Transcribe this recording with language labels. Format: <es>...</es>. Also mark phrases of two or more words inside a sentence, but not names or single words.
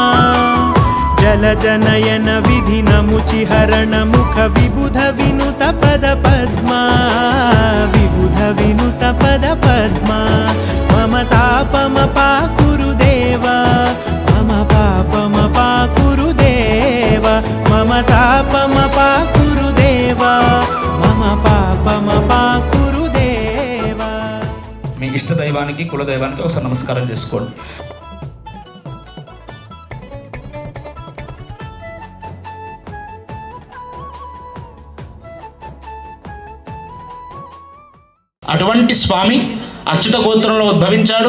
<sa>जल जनयन विधि नमुचिहरण मुख विबुध विनुत पद पद्मा विबुध विनुत पद पद्मा मम तापमपाकुरु देव मम पापमपाकुरु देव मम तापमपाकुरु देव मम पापमपाकुरु</sa> <te>మీ ఇష్ట దైవానికి కుల దైవానికి ఒకసారి నమస్కారం చేసుకోండి. అటువంటి స్వామి అచ్యుత గోత్రంలో ఉద్భవించాడు.</te>